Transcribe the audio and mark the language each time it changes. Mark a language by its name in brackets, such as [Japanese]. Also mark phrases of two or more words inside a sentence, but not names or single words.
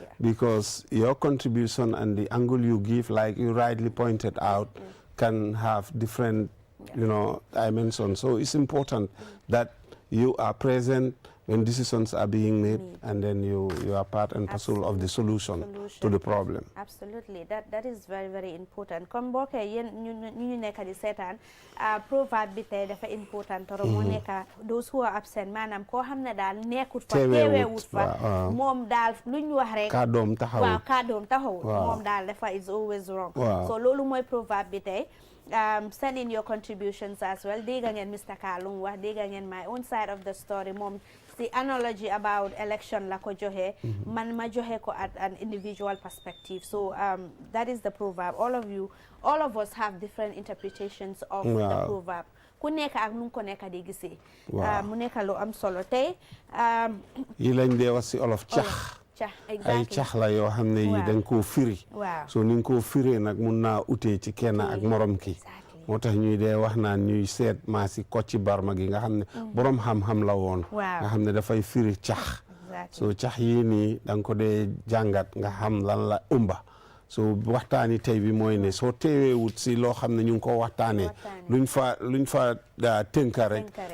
[English] Because your contribution and the angle you give, like you rightly pointed out, can have different, dimensions. So it's important that you are present when decisions are being made, and then you are part and parcel of the solution to the problem. Absolutely, that is very, very important. [Wolof] Comme boo ko yéen ñu nekk di seetaan proverbe bi tey dafa important toro moo nekk [English] those who are absent [Wolof] maanaam koo xam ne daal nekkut fa teewewut fa moom daal lu ñu wax rek kàddoom taxawut waaw kàddoom taxawut moom daal dafa [English] is always wrong. [Wolof] So loolu mooy proverbe bi tey. [English] Send in your contributions as well. [Wolof] Dégg ngeen Mr. Kalum wax dégg ngeen [English] my own side of the story moom the analogy about election [Wolof] la ko joxe man ma joxe ko [English] at an individual perspective. So that is the proverb. All of us have different interpretations of the proverb. [Wolof] Ku nekk ak nu ko nekk di gisee mu nekk lu am solo tey yi lañ dee wax si olof cax ay cax la yoo xam ne yi dañ koo firi so ni nga koo firee nag mun naa utee ci kenn ak morom ki moo tax ñuy dee wax naan ñuy seet maa si Kocci Barma gi nga xam ne borom xam-xam la woon nga xam ne dafay firi cax so cax yii nii da nga ko dee jàngat nga xam lan la ëmba so waxtaani tey bi mooy ne soo teewee wut si loo xam ne ñu ngi ko waxtaanee luñ fa tënka rek